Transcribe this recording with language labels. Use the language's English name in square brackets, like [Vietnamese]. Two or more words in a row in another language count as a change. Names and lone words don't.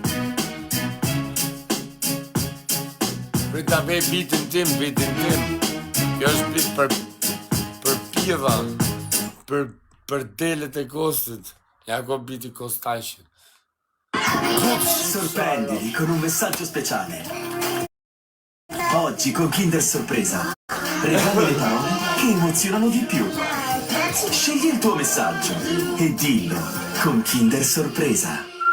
[Albanian] Prita vej bitin tim, kjo është bit për pjeva, për delet e Kostit, ja ko biti Kostashin. [Italian] Sorprendili con un messaggio speciale. Oggi con Kinder Sorpresa. Regali le parole che emozionano di più. Scegli il tuo messaggio e dillo con Kinder Sorpresa.